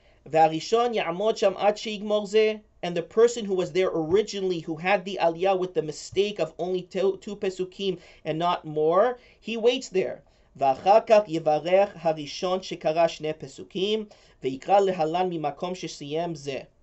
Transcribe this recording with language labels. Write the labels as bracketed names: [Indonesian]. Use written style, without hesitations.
[Hebrew] והראשון יעמוד שם עד שיגמור זה. [English] And the person who was there originally, who had the aliyah with the mistake of only 2 pesukim and not more, he waits there. [Hebrew] ואחר כך יברך הראשון שקרא 2 פסוקים ויקרא להלן ממקום שסיים זה.